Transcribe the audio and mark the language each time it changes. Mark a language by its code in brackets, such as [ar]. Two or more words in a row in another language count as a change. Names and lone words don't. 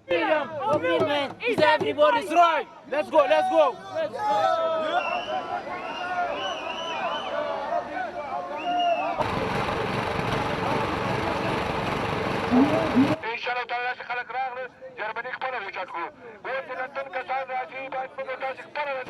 [en] Freedom of movement is everybody's right. Let's go, let's go. Let's go. [ar] انشاءالله تعالی [ps] چې خلک راغله جرمني خپله وچت کړو اوس د لندن کسان راځي باید موږ تاسې خپله